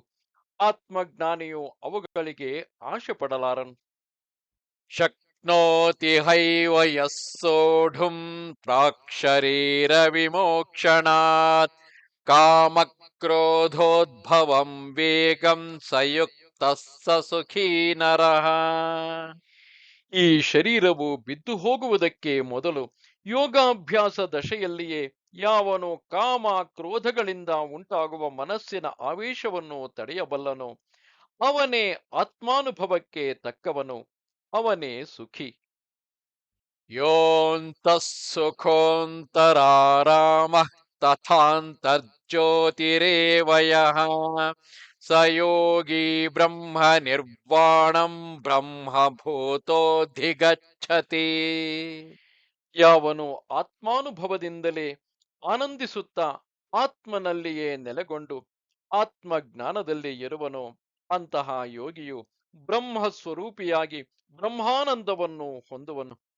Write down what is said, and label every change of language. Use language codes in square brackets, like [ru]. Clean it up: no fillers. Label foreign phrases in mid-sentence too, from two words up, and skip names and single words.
[kn] ಆತ್ಮಜ್ಞಾನಿಯು ಅವುಗಳಿಗೆ ಆಶೆ ಪಡಲಾರನು. [sa] ಶಕ್ನೋತಿ ಹೈವ ಯಃ ಸೋಢುಂ ಪ್ರಾಕ್ಶರೀರ ವಿಮೋಕ್ಷಣಾತ್ ಕಾಮಕ್ರೋಧೋದ್ಭವಂ ವೇಗಂ ಸಯುಕ್ತಃ ಸ ಸುಖೀ ನರಃ. [kn] ಈ ಶರೀರವು ಬಿದ್ದು ಹೋಗುವುದಕ್ಕೆ ಮೊದಲು ಯೋಗಾಭ್ಯಾಸ ದಶೆಯಲ್ಲಿಯೇ ಯಾವನು ಕಾಮ ಕ್ರೋಧಗಳಿಂದ ಉಂಟಾಗುವ ಮನಸ್ಸಿನ ಆವೇಶವನ್ನು ತಡೆಯಬಲ್ಲನೋ ಅವನೇ ಆತ್ಮಾನುಭವಕ್ಕೆ ತಕ್ಕವನು, ಅವನೇ ಸುಖಿ. [sa] ಯೋऽन्तಃ ಸುಖೋऽन्तರಾರಾಮಃ ತಥಾन्तರ್ಜ್ಯೋತಿರೇವ ಯಃ ಸ ಯೋಗಿ ಬ್ರಹ್ಮ ನಿರ್ವಾಣಂ ಬ್ರಹ್ಮಭೂತೋऽಧಿಗಚ್ಚತಿ. [kn] ಯಾವನು ಆತ್ಮಾನುಭವದಿಂದಲೇ ಆನಂದಿಸುತ್ತಾ ಆತ್ಮನಲ್ಲಿಯೇ ನೆಲೆಗೊಂಡು ಆತ್ಮಜ್ಞಾನದಲ್ಲಿ ಇರುವನೋ ಅಂತಹ ಯೋಗಿಯು ಬ್ರಹ್ಮ ಸ್ವರೂಪಿಯಾಗಿ ಬ್ರಹ್ಮಾನಂದವನ್ನು ಹೊಂದುವನು.